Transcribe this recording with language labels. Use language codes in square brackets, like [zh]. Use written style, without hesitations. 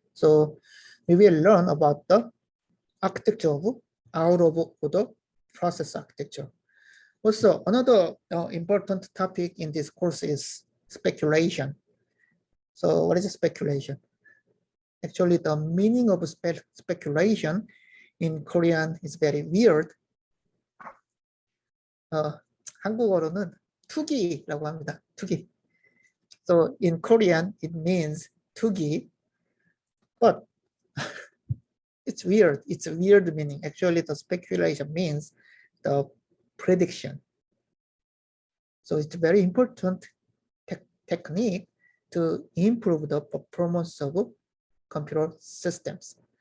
[en] So we will learn about the architecture of out-of-order process architecture. Also, another important topic in this course is speculation. So what is speculation? Actually, the meaning of speculation in Korean is very weird. [ko] 한국어로는 투기라고 합니다. 투기. [en] So in Korean, it means 투기, but it's weird. It's a weird meaning. Actually, the speculation means the prediction. So it's very important technique to improve the performance of computer systems.